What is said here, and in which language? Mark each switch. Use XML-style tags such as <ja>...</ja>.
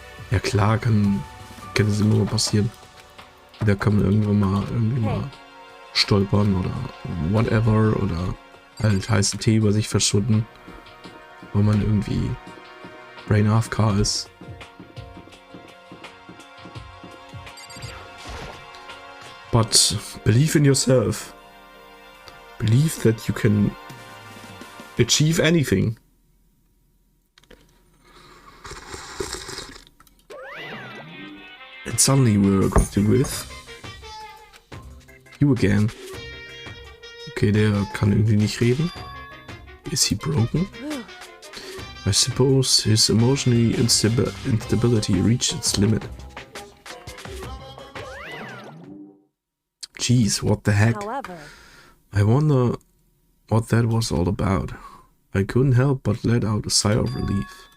<de>Ja klar, kann es immer mal passieren. Da kann man irgendwann mal mal stolpern oder whatever oder halt heißen Tee über sich verschütten, weil man irgendwie Brain AFK ist.</de> <en>But believe in yourself. Believe that you can achieve anything. And suddenly we're acquainted with you again.</en> <de>Okay, der kann irgendwie nicht reden.</de> <en>Is he broken? I suppose his emotionally instability reached its limit. Jeez, what the heck? However, I wonder what that was all about. I couldn't help but let out a sigh of relief.</en>